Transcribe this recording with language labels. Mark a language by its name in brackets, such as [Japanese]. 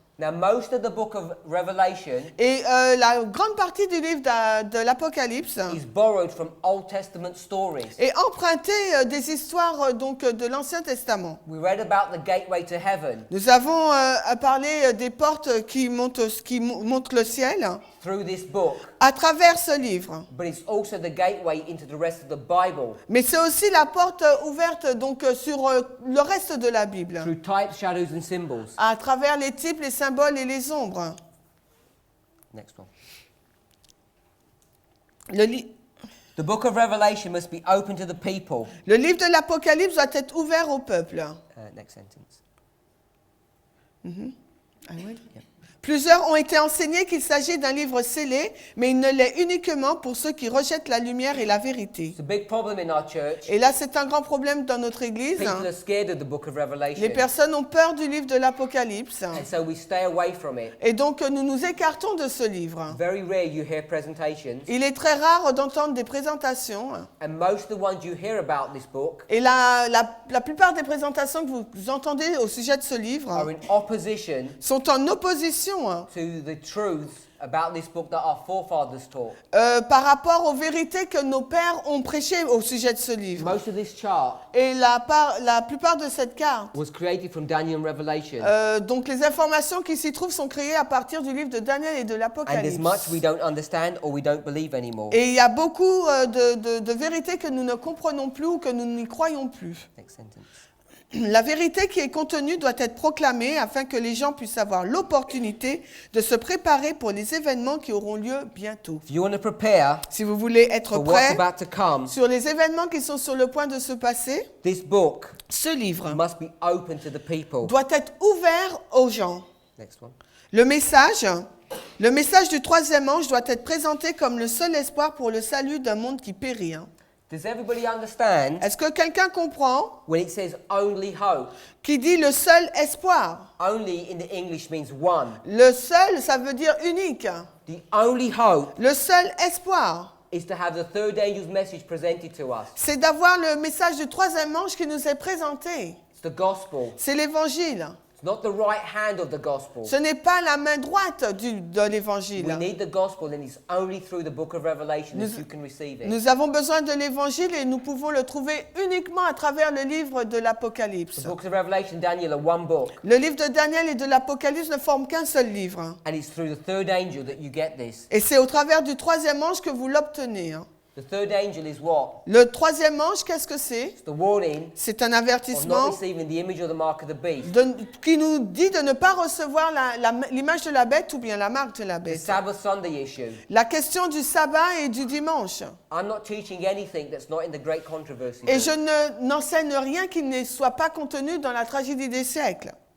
[English] Now, most of the book of Revelation [French] Et la grande partie du livre de l'Apocalypse [English] is borrowed from Old Testament stories. [French] est emprunté des histoires donc de l'Ancien Testament. [English] We read about the gateway to heaven [French] Nous avons parlé des portes qui montent le ciel [English] through this book, [French] à travers ce livre. [English] but it's also the gateway into the rest of the Bible [French] Mais c'est aussi la porte ouverte donc sur le reste de la Bible, [English] through types, shadows, and symbols. [French] à travers les types, les symboles et les ombres. [English] Next one. The book of Revelation must be open to the people. [French] Le livre de l'Apocalypse doit être ouvert au peuple. [English] Next sentence. [French] Plusieurs ont été enseignés qu'il s'agit d'un livre scellé, mais il ne l'est uniquement pour ceux qui rejettent la lumière et la vérité. [English] It's a big problem in our church. [French] Et là, c'est un grand problème dans notre Église. [English] People are scared of the book of [French] Les [English] Revelation, [French] personnes ont peur du livre de l'Apocalypse. [English] and so we stay away from it. [French] Et donc, nous nous écartons de ce livre. [English] Very rare you hear presentations, [French] Il est très rare d'entendre des présentations. [English] and most of the ones you hear about this book [French] Et la plupart des présentations que vous entendez au sujet de ce [English] are [French] livre [English] in opposition [French] sont en opposition [English] to the truths about this book that our forefathers taught. [French] par rapport aux vérités que nos pères ont prêchées au sujet de ce livre. [English] Most of this chart [French] Et la plupart de cette carte, [English] was created from Daniel and Revelation, [French] donc les informations qui s'y trouvent sont créées à partir du livre de Daniel et de [English] and there's [French] l'Apocalypse. [English] much we don't understand or we don't believe anymore. [French] Et il y a beaucoup de vérités que nous ne comprenons plus ou que nous n'y croyons plus. [English] Next sentence. [French] La vérité qui est contenue doit être proclamée afin que les gens puissent avoir l'opportunité de se préparer pour les événements qui auront lieu bientôt. [English] If you want to prepare [French] Si vous voulez être [English] for what's [French] prêt [English] about to come, [French] sur les événements qui sont sur le point de se passer, [English] this book [French] ce livre [English] must be open to the people. [French] doit être ouvert aux gens. [English] Next one. [French] Le message du troisième ange doit être présenté comme le seul espoir pour le salut d'un monde qui périt. [English] Does everybody understand [French] Est-ce que quelqu'un comprend [English] when it says only hope? [French] qui dit le seul espoir? [English] Only in the English means one. [French] Le seul, ça veut dire unique. [English] The only hope [French] Le seul espoir, [English] is to have the third angel's message presented to us. [French] c'est d'avoir le message du troisième ange qui nous est présenté. [English] It's the gospel. [French] C'est l'évangile. [English] It's not the right hand of the gospel. [French] Ce n'est pas la main droite de [English] We [French] l'évangile. [English] need the gospel, and it's only through the book of Revelation that you can receive it. [French] Nous avons besoin de l'évangile et nous pouvons le trouver uniquement à travers le livre de [English] The [French] l'Apocalypse. [English] books of Revelation and Daniel are one book, [French] Le livre de Daniel et de l'Apocalypse ne forment qu'un seul livre. [English] and it's through the third angel that you get this. [French] Et c'est au travers du troisième ange que vous l'obtenez. [English] The third angel is what? [French] Le troisième ange, qu'est-ce que c'est? [English] It's the warning [French] C'est un [English] of not [French] avertissement [English] receiving the image or the mark of the beast. [French] qui nous dit de ne pas recevoir l'image de la bête ou bien la marque de la [English] The [French] bête. [English] Sabbath Sunday issue. [French] La question du sabbat et du dimanche. [English] I'm not teaching anything that's not in the great controversy [French] Et [English] book. [French] je n'enseigne rien qui ne soit pas contenu dans la tragédie des siècles.